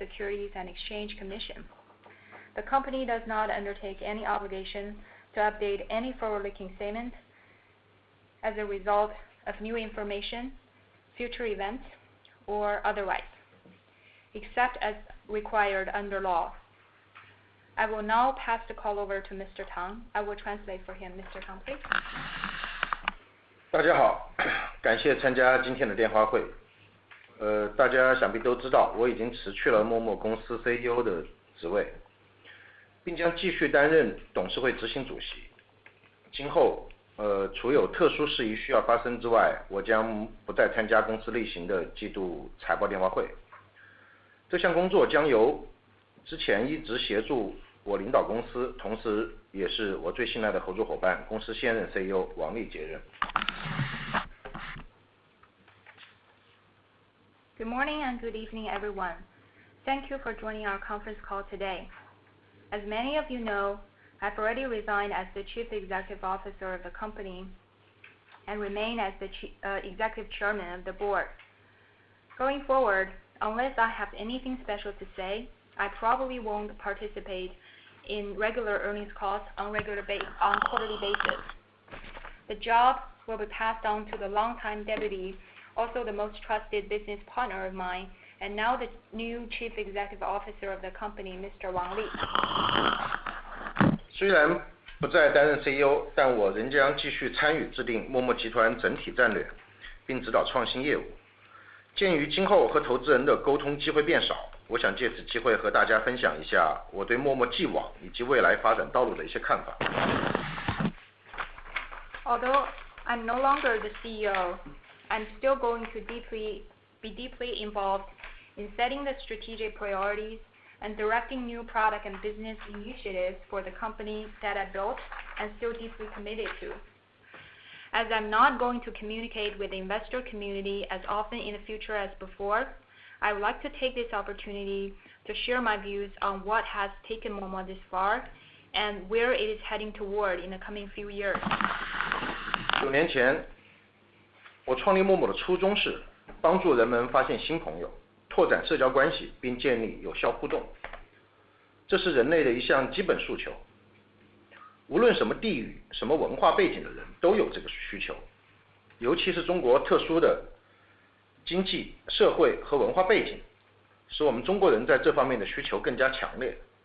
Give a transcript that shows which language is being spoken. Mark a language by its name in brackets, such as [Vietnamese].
[English] Securities and Exchange Commission. The company does not undertake any obligation to update any forward-looking statement as a result of new information, future events, or otherwise, except as required under law. I will now pass the call over to Mr. Tang. I will translate for him. Mr. Tang, please. [Chinese] 大家好，感谢参加今天的电话会。大家想必都知道，我已经辞去了Momo公司 CEO 的职位，并将继续担任董事会执行主席。今后，除有特殊事宜需要发生之外，我将不再参加公司例行的季度财报电话会。这项工作将由之前一直协助我领导公司，同时也是我最信赖的合作伙伴，公司现任 CEO 王力接任。 [English] Good morning and good evening, everyone. Thank you for joining our conference call today. As many of you know, I've already resigned as the Chief Executive Officer of the company and remain as the Executive Chairman of the Board. Going forward, unless I have anything special to say, I probably won't participate in regular earnings calls on quarterly basis. The job will be passed on to the longtime deputy, also the most trusted business partner of mine, and now the new Chief Executive Officer of the company, Mr. Wang Li. [Chinese] 虽然不再担任 CEO， 但我仍将继续参与制定Momo集团整体战略，并指导创新业务。鉴于今后和投资人的沟通机会变少，我想借此机会和大家分享一下我对Momo既往以及未来发展道路的一些看法。 [English] Although I'm no longer the CEO, I'm still going to be deeply involved in setting the strategic priorities and directing new product and business initiatives for the company that I built and still deeply committed to. As I'm not going to communicate with the investor community as often in the future as before, I would like to take this opportunity to share my views on what has taken Momo this far and where it is heading toward in the coming few years. [Chinese] 9年前，我创立Momo的初衷是帮助人们发现新朋友，拓展社交关系，并建立有效互动。这是人类的一项基本诉求。无论什么地域、什么文化背景的人都有这个需求，尤其是中国特殊的经济、社会和文化背景，使我们中国人在这方面的需求更加强烈。